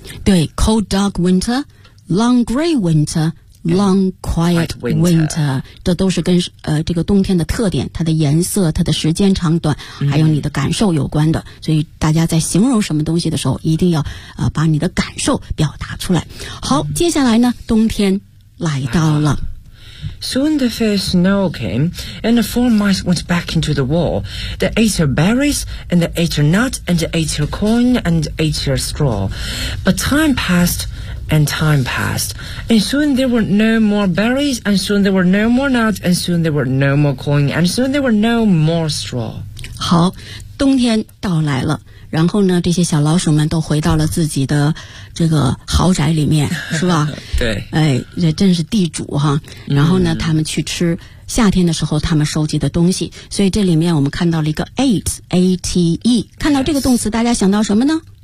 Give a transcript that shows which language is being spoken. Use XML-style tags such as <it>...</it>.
<zh>对，</zh> <en>cold dark winter， long gray winterLong quiet winter，</en> <zh>这都是跟这个冬天的特点，它的颜色，它的时间长短，还有你的感受有关的。所以大家在形容什么东西的时候，一定要把你的感受表达出来。好，接下来呢，冬天来到了。</zh> <en>Soon the first snow came, and the four mice went back into the wall. They ate her berries, and they ate her nut, and they ate her corn, and ate her straw. But time passed. And time passed. And soon there were no more berries, and soon there were no more nuts, and soon there were no more corn, and soon there were no more straw.</en> <zh>好，冬天到来了，然后呢，这些小老鼠们都回到了自己的这个豪宅里面，是吧？对。哎，这真是地主哈。然后呢，他们去吃夏天的时候他们收集的东西，所以这里面我们看到了一个 ate, A-T-E， 看到这个动词，大家想到什么呢？</zh>